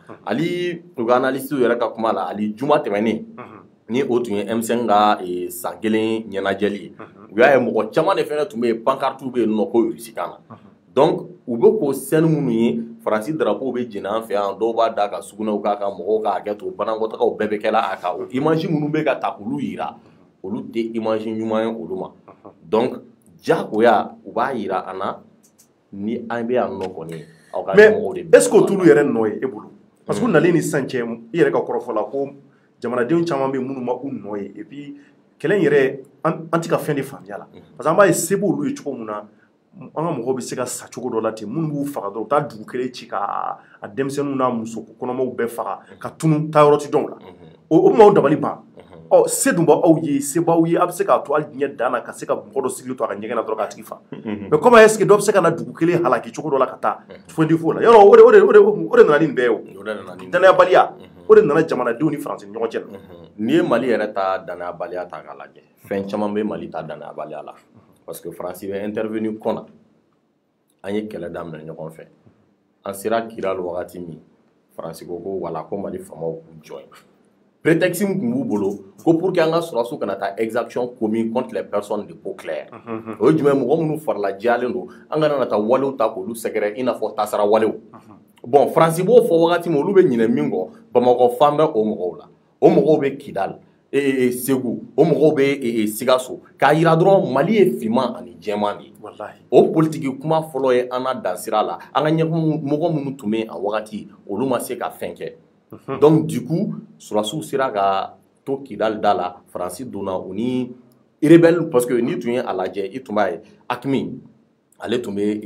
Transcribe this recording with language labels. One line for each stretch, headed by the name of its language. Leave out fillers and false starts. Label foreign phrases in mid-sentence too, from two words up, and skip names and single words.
Bambara: ali u ka analyste yɛrɛ ka kuma la ali juma tɛmɛnen ni o tun ye M5 ka san kelen ɲɛnajɛli ye u y'a ye mɔgɔ caman de fɛnɛ tun bɛ yen pancarte bɛ yen nɔ ko Rusikan na donc u bɛ k'o scène minnu ye Faransi drapeau bɛ jɛnɛ an fɛ yan dɔw b'a da ka sugunɛw k'a kan mɔgɔw k'a hakɛ to banakɔtagaw bɛɛ bɛ kɛla a kan o image minnu bɛ ka ta k'olu yira olu tɛ image ɲuman ye olu ma donc jagoya u b'a yira an na ni an bɛ yan nɔ kɔni aw ka ɲɛmɔgɔw de.
French: Mais est ce que
Bambara: tulu yɛrɛ nɔ ye e bolo parce que u nalen ni sisan cɛ i yɛrɛ ka kɔrɔfɔ la ko jamanadenw caman bɛ minnu ma u nɔ ye
French: et puis
Bambara: kɛlɛ in yɛrɛ an tɛ ka fɛn de faamuya la
French: parce que
Bambara: an b'a ye se b'olu ye cogo min na an ka mɔgɔw bɛ se ka sa cogo dɔ la ten minnu b'u faga dɔrɔn u taa dugu kelen ci ka a denmisɛnninw n'a muso kɔnɔmaw bɛɛ faga ka tunu taa yɔrɔ ti dɔn la o bɛ dabali ban ɔ se dun b'aw ye se b'aw ye a bɛ se k'a to hali diɲɛ dan na ka se ka mɔgɔ dɔ sigilen to a ka ɲɛgɛn na dɔrɔn k'a tigi fa
French: mais comment est ce que
Bambara: dɔ bɛ se ka na dugu kelen halaki cogo dɔ la ka taa fɛn di fo la yɔrɔ o de nana ni nin bɛɛ ye o danayabaliya o de nana jamanadenw ni Faransi ni ɲɔgɔn cɛ la. N'i ye Mali yɛrɛ ta danayabaliya ta k'a lajɛ fɛn caman bɛ Mali ta danayabaliya la
French: parce que
Bambara: Faransi bɛ intervenu kɔnɔ an ye kɛlɛ daminɛ ɲɔgɔn fɛ an sera Kidal wagati min Faransi ko ko wala ko Mali faamaw k'u jɔ yen prétexte min tun b'u bolo ko
French: pour que
Bambara: an ka sɔrɔsiw kana taa
French: exaction commune contre les personnes de peau claire
Bambara: o ye jumɛn mɔgɔ minnu farila jalen don an kana na taa walew ta k'olu sɛgɛrɛ i n'a fɔ tasara walew bon Faransi b'o fɔ wagati min olu bɛ ɲinɛ min kɔ Bamakɔ fan bɛ o mɔgɔw la o mɔgɔw bɛ Kidal Segu o mɔgɔw bɛ Sikaso k'a yira dɔrɔn Mali ye finman ani jɛman de ye o politiki kuma fɔlɔ ye an na dansira la an ka mɔgɔ minnu tun bɛ a wagati olu ma se ka fɛn kɛ
French: donc du coup
Bambara: sɔrɔsiw sera ka to Kidal da la Faransi donna u ni rebelle
French: parce que
Bambara: n'i tun ye a lajɛ i tun b'a ye Hakimi ale tun